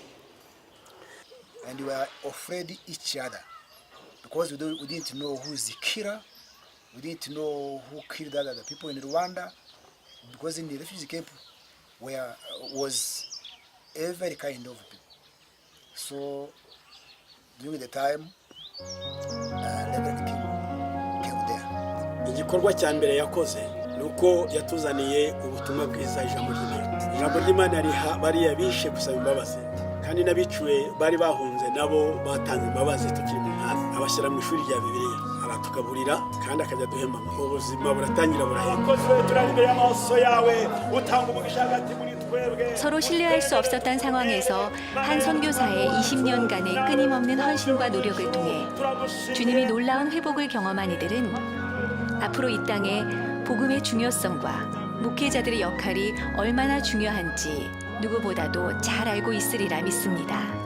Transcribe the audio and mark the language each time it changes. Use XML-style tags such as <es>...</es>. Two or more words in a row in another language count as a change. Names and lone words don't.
<en>And we were afraid each other because we didn't know who is the killer, we didn't know who killed the other people in Rwanda, because in the refugee camp was every kind of people. So during the time, Reverend came there.</en> <rw>Igikorwa cya mbere yakoze nuko yatuzaniye ubutumwa bwiza ijambo ry'Imana. Ijambo ry'Imana bariya bishe gusaba imbabazi kandi n'abiciwe bari bahunze nabo batanze imbabazi tukiri mu ntara. Abashyira mu ishuri rya Bibiliya aratugaburira kandi akajya duhemba ubuzima buratangira burahenda. Turari imbere y'amaso yawe utanga umugisha hagati muri twebwe.</rw> <ko>서로 신뢰할 수 없었던 상황에서 한 선교사의 20년간의 끊임없는 헌신과 노력을 통해 주님이 놀라운 회복을 경험한 이들은 앞으로 이 땅에 복음의 중요성과 목회자들의 역할이 얼마나 중요한지 누구보다도 잘 알고 있으리라 믿습니다.</ko>